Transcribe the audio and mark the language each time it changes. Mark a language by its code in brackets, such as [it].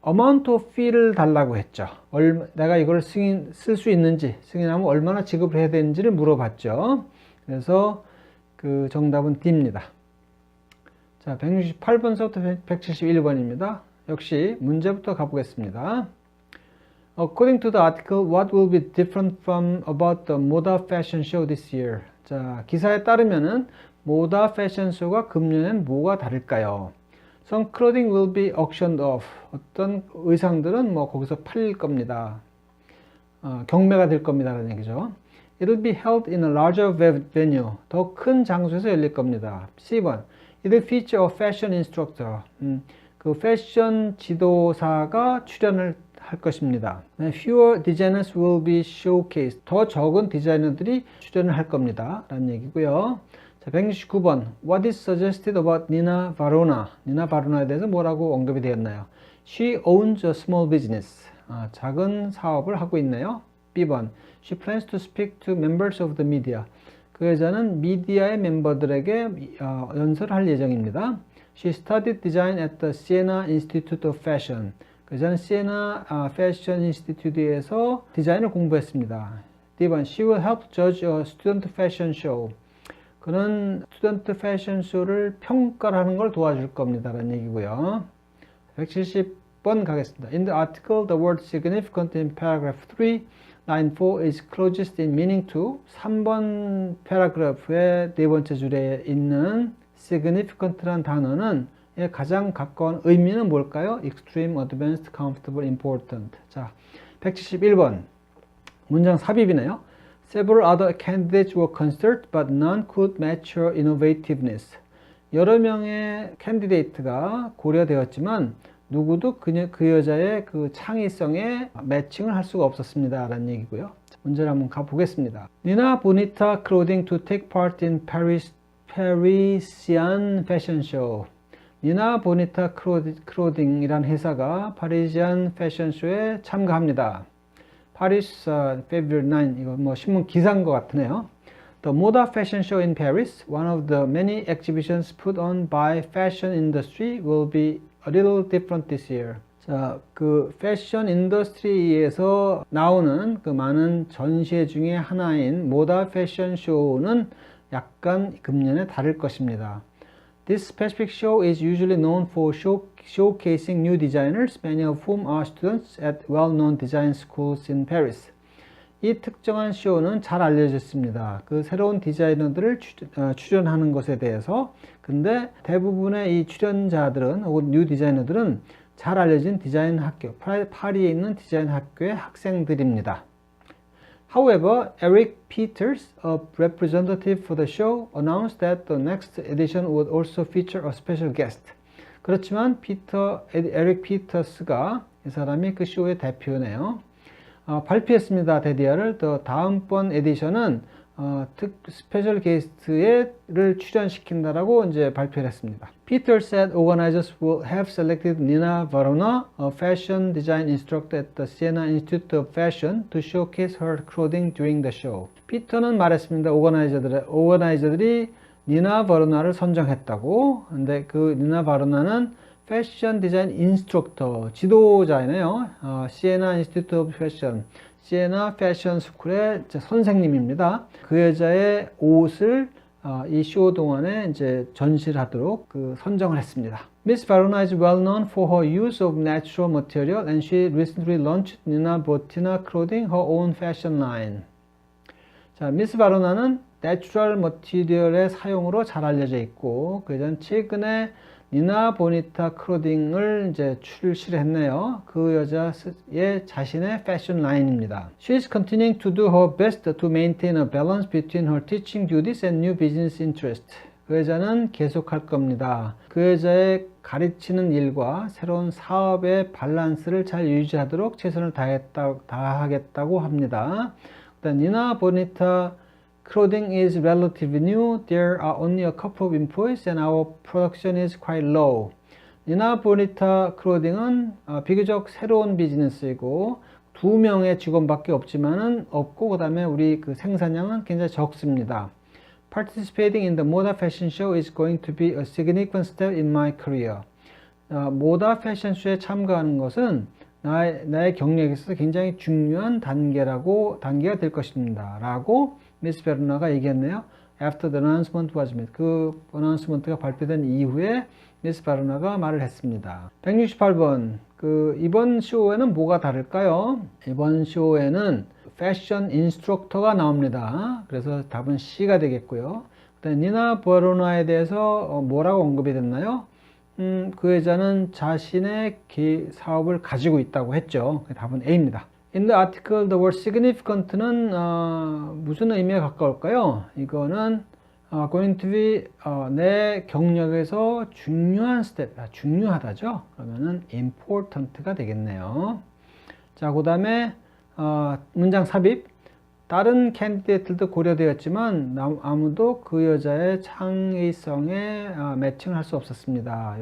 [en] Amount of fee [ko] 를 달라고 했죠. 내가 이걸 쓸 수 있는지, 승인하면 얼마나 지급을 해야 되는지를 물어봤죠. 그래서 그 정답은 D입니다. 자, 168번서부터 171번입니다. 역시 문제부터 가보겠습니다. [en] According to the article, what will be different from about the Moda Fashion Show this year? [ko] 자, 기사에 따르면은 모다 패션쇼가 금년엔 뭐가 다를까요? [en] Some clothing will be auctioned off. [ko] 어떤 의상들은 거기서 팔릴 겁니다. 경매가 될 겁니다. 라는 얘기죠. [en] It will be held in a larger venue. [ko] 더 큰 장소에서 열릴 겁니다. C번. [en] It will feature a fashion instructor. [ko] 그 패션 지도사가 출연을 할 것입니다. [en] Fewer designers will be showcased. [ko] 더 적은 디자이너들이 출연을 할 겁니다. 라는 얘기고요. 자, 169번. [en] What is suggested about Nina Varona? [ko] 니나 바로나에 대해서 뭐라고 언급이 되었나요? [en] She owns a small business. [ko] 작은 사업을 하고 있네요. B번. [en] She plans to speak to members of the media. [ko] 그 여자는 미디어의 멤버들에게 연설을 할 예정입니다. [en] She studied design at the Siena Institute of Fashion. [ko] 그 여자는 시에나 패션 인스티튜트에서 디자인을 공부했습니다. D번. [en] She will help judge a student fashion show. [ko] 그는 스튜던트 패션 쇼를 평가를 하는 걸 도와줄 겁니다. 라는 얘기고요. 170번 가겠습니다. [en] In the article, the word significant in paragraph 3, line 4 is closest in meaning to [ko] 3번 패러그래프의 네 번째 줄에 있는 significant라는 단어는 가장 가까운 의미는 뭘까요? [en] extreme, advanced, comfortable, important. [ko] 자, 171번. 문장 삽입이네요. [en] Several other candidates were considered, but none could match her innovativeness. [ko] 여러 명의 캔디데이트가 고려되었지만 누구도 그 여자의 그 창의성에 매칭을 할 수가 없었습니다. 라는 얘기고요. 문제를 한번 가보겠습니다. [en] Nina Bonita Clothing to take part in Parisian Fashion Show. [ko] 니나 보니타 클로딩이라는 회사가 파리지안 패션쇼에 참가합니다. 파리스 [en] February 9 [ko] 이거 뭐 신문 기사인 것 같으네요. [en] The Moda Fashion Show in Paris, one of the many exhibitions put on by fashion industry, will be a little different this year. [ko] 자, 그 패션 인더스트리에서 나오는 그 많은 전시회 중에 하나인 모다 패션 쇼는 약간 금년에 다를 것입니다. [en] This specific show is usually known for showcasing new designers, many of whom are students at well-known design schools in Paris. [ko] 이 특정한 쇼는 잘 알려졌습니다. 그 새로운 디자이너들을 출연하는 것에 대해서. 근데 대부분의 이 출연자들은 혹은 뉴 디자이너들은 잘 알려진 디자인 학교, 파리에 있는 디자인 학교의 학생들입니다. [en] However, Eric Peters, a representative for the show, announced that the next edition would also feature a special guest. [ko] 그렇지만 에릭 피터스가 이 사람이 그 쇼의 대표네요. 발표했습니다. 데디아를. 다음번 에디션은 스페셜 게스트를 출연시킨다라고 이제 발표를 했습니다. [en] Peter said organizers will have selected Nina Varona, a fashion design instructor at the Siena Institute of Fashion, to showcase her clothing during the show. [ko] 피터는 말했습니다. 오거나이저들이 니나 바로나를 선정했다고. 근데 그 니나 바로나는 패션 디자인 인스트럭터, 지도자이네요. 시에나 인스티튜트 오브 패션, 시에나 패션 스쿨의 선생님입니다. 그 여자의 옷을 이 쇼 동안에 이제 전시를 하도록 선정을 했습니다. [en] Miss Varona is well known for her use of natural material, and she recently launched Nina Botina Clothing, her own fashion line. [ko] 자, 미스 바로나는 내추럴 머티리얼의 사용으로 잘 알려져 있고, 그 전 최근에 니나 보니타 클로딩을 이제 출시를 했네요. 그 여자의 자신의 패션 라인입니다. [en] She is continuing to do her best to maintain a balance between her teaching duties and new business interests. [ko] 그 여자는 계속할 겁니다. 그 여자의 가르치는 일과 새로운 사업의 밸런스를 잘 유지하도록 최선을 다하겠다고 합니다. [en] 니나 보니타 Clothing is relatively new. There are only a couple of employees and our production is quite low. [ko] 니나 보니타 클로딩은 비교적 새로운 비즈니스이고 2명의 직원밖에 없고 그다음에 우리 그 생산량은 굉장히 적습니다. [en] Participating in the Moda Fashion Show is going to be a significant step in my career. [ko] 모다 패션 쇼에 참가하는 것은 나의 경력에 있어서 굉장히 중요한 단계가 될 것입니다. 라고 미스 베르나가 얘기했네요. [en] After the announcement was made. [ko] 그 어나운스먼트가 발표된 이후에 미스 베르나가 말을 했습니다. 168번. 이번 쇼에는 뭐가 다를까요? 이번 쇼에는 패션 인스트럭터가 나옵니다. 그래서 답은 C가 되겠고요. 니나 베르나에 대해서 뭐라고 언급이 됐나요? 그 여자는 자신의 사업을 가지고 있다고 했죠. 답은 A입니다. [en] In the article, the word significant는 [ko] 무슨 의미에 가까울까요? 이거는 [en] going to be [ko] 내 경력에서 중요한 스텝, 중요하다죠. 그러면은 important가 되겠네요. 자, 그 다음에 문장 삽입. 다른 캔디데이트들도 고려되었지만 아무도 그 여자의 창의성에 매칭을 할 수 없었습니다.